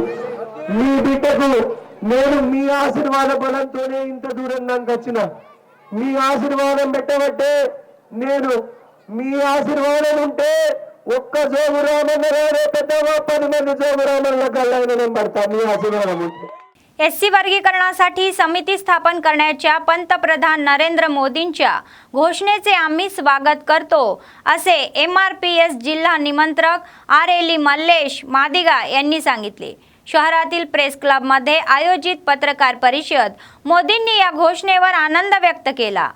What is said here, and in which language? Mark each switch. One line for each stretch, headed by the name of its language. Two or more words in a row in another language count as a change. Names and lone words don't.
Telugu: మీ బిడ్డకు నేను మీ ఆశీర్వాద బలంతోనే ఇంత దూరం నాకు వచ్చిన. మీ ఆశీర్వాదం పెట్టబట్టే నేను, మీ ఆశీర్వాదం ఉంటే ఒక్క జోగు రామన్న పెద్దగా 10 మంది జోగు రామన్న కళ్ళైన నేను పడతా. మీ आशीर्वाद ఉంటే
Marathi: एससी वर्गीकरणासाठी समिती स्थापन करण्याच्या पंतप्रधान नरेंद्र मोदींच्या घोषणेचे आम्ही स्वागत करतो असे MRPS जिल्हा निमंत्रक आरेली मल्लेश मादिगा यांनी सांगितले. शहरातील प्रेस क्लबमध्ये आयोजित पत्रकार परिषद मोदींनी या घोषणेवर आनंद व्यक्त केला.